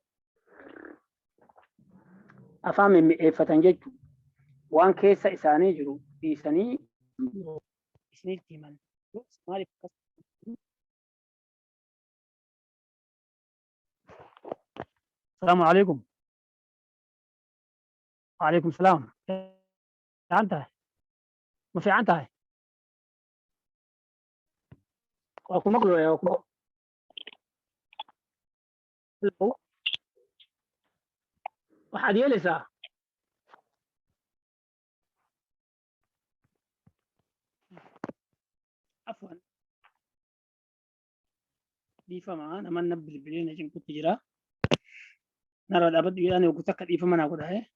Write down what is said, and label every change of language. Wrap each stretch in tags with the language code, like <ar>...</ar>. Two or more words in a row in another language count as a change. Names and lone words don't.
<om>Afaan mimmi'eeffatan jechuun waan keessa isaanii jiru dhiisanii isinitti himan. Maaliif akkas?</om> <ar>سلام عليكم. وعليكم السلام.</ar> <so>Fiican tahay? Ma fiican tahay? Waa ku maqlayaa waa ku waxaad yeelaysaa afwan</so> <om>dhiifamaa naman na bilbilee na cinqutti jira. Narra dhaabadhu jedhaan yookiin akka dhiifama naa godha.</om>